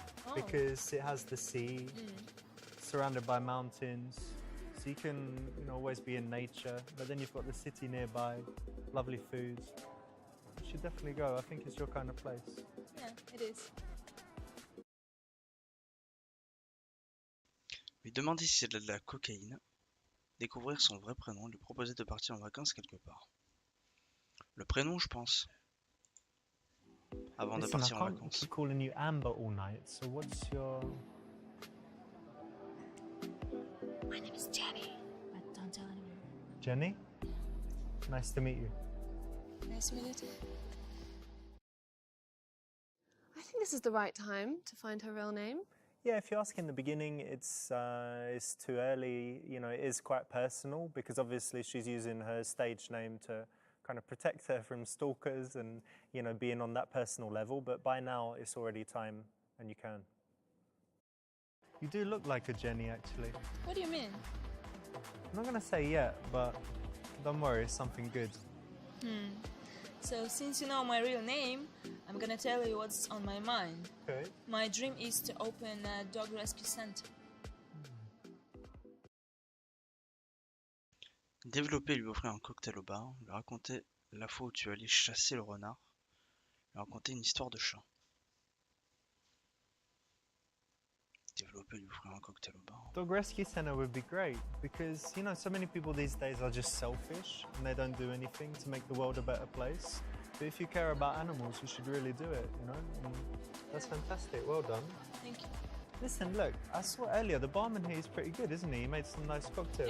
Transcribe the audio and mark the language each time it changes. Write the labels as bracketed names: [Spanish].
[English] Oh. because it has the sea, surrounded by mountains, so you can, always be in nature. But then you've got the city nearby, lovely food. You should definitely go. I think it's your kind of place. Yeah, it is. [French] Lui demander si elle a de la cocaïne, découvrir son vrai prénom, lui proposer de partir en vacances quelque part. Le prénom, je pense. Avant de [English] Listen, I [French] partir en [English] can't [French] vacances. [English] keep calling you Amber all night. So what's your? My name is Jenny. But don't tell anyone. Jenny? Nice to meet you. Nice to meet you too. I think this is the right time to find her real name. Yeah, if you ask in the beginning, it's too early. It is quite personal because obviously she's using her stage name to kind of protect her from stalkers and, being on that personal level. But by now, it's already time and you can. You do look like a Jenny, actually. What do you mean? I'm not going to say yet, but don't worry, it's something good. So since you know my real name, I'm gonna tell you what's on my mind. Okay. My dream is to open a dog rescue center. [French] Développer et lui offrir un cocktail au bar, lui raconter la fois où tu es allé chasser le renard, lui raconter une histoire de chat. Développer et lui offrir un cocktail au bar. [English] Dog rescue center would be great because, so many people these days are just selfish and they don't do anything to make the world a better place. But if you care about animals, you should really do it, And that's fantastic. Well done. Thank you. Listen, look, I saw earlier, the barman here is pretty good, isn't he? He made some nice cocktails,